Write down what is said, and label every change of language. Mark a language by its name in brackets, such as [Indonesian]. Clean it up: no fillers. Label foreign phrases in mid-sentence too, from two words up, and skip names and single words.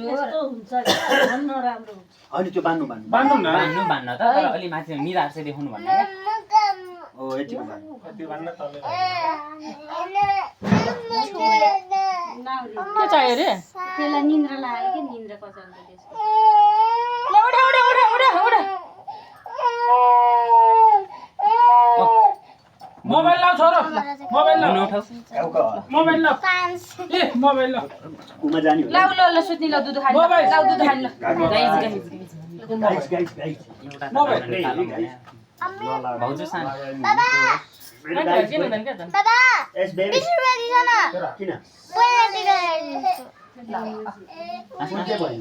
[Nepali] अनि त्यो बान्नु बान्नु न बान्न त तर अलि माथि निधार चाहिँ देखाउनु भन्नु क्या ओ यतिको बान्नु यति भन्न तले के चाहियो रे त्यसलाई निन्द्रा लाग्यो कि निन्द्रा कचाउँछ त्यसको ल उठा उठा उठा उठा उठा मोबाइल लाउ छोरो मोबाइल लाउ उठाउ मोबाइल लाउ ए मोबाइल लाउ कुमा जाने हो लाउ ल ल सुत्नी ल दुधु खानी मोबाइल लाउ दुधु खानी ल गाइस मोबाइल भाउजू सानो के भन्दैन क्या त बाबा [English] yes baby [Nepali] 20 रुपैयाँ दिन्छ न किन पहिला दिएर कुन चाहिँ बहिनी